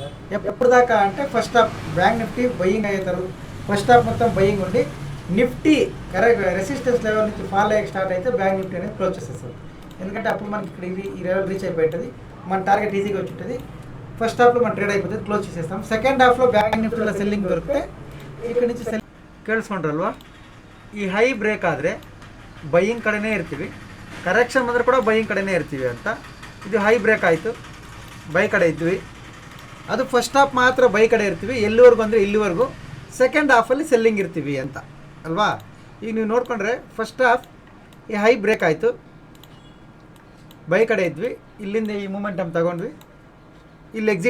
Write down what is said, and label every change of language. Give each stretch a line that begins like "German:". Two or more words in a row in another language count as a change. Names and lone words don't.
Telugu: ఎప్పుడు దాకా అంటే
English: first half
Telugu: బ్యాంక్ నిఫ్టీ బయింగ్ అయ్యే తర్వాత
English: first half
Telugu: మొత్తం బయింగ్ ఉండి, నిఫ్టీ
English: correct resistance level
Telugu: నుంచి ఫాల్ అయ్యి స్టార్ట్ అయితే బ్యాంక్ నిఫ్టీ అనేది క్లోజ్ చేసేస్తుంది. ఎందుకంటే అప్పుడు మనకి ఇక్కడ ఈ లెవెల్ రీచ్ అయిపోతుంది, మన
English: target easy
Telugu: వచ్చి ఉంటుంది.
English: first half
Telugu: మన ట్రేడ్ అయిపోతుంది, క్లోజ్ చేసేస్తాం.
English: second half
Telugu: బ్యాంక్ నిఫ్టీలో సెల్లింగ్ దొరికితే ఇక్కడ నుంచి ಕೇಳಿಸ್ಕೊಂಡ್ರಲ್ವಾ.
Kannada: ಈ
English: high break
Kannada: ಆದರೆ ಬೈಯಿಂಗ್ ಕಡೆನೇ ಇರ್ತೀವಿ, ಕರೆಕ್ಷನ್ ಬಂದರೆ ಕೂಡ ಬೈಯಿಂಗ್ ಕಡೆನೇ ಇರ್ತೀವಿ ಅಂತ. ಇದು
English: high break
Kannada: ಆಯಿತು, ಬೈ ಕಡೆ ಇದ್ವಿ. ಅದು
English: first half
Kannada: ಮಾತ್ರ ಬೈ ಕಡೆ ಇರ್ತೀವಿ, ಎಲ್ಲಿವರೆಗೂ ಅಂದರೆ ಇಲ್ಲಿವರೆಗೂ.
English: second half
Kannada: ಸೆಲ್ಲಿಂಗ್ ಇರ್ತೀವಿ ಅಂತ ಅಲ್ವಾ. ಈಗ ನೀವು ನೋಡಿಕೊಂಡ್ರೆ
English: first half
Kannada: ಈ
English: high break
Kannada: ಆಯಿತು, ಬೈ ಕಡೆ ಇದ್ವಿ, ಇಲ್ಲಿಂದ ಈ ಮೂಮೆಂಟಮ್ ತಗೊಂಡ್ವಿ, ಇಲ್ಲಿ ಎಕ್ಸಿಟ್ ಆದ್ವಿ.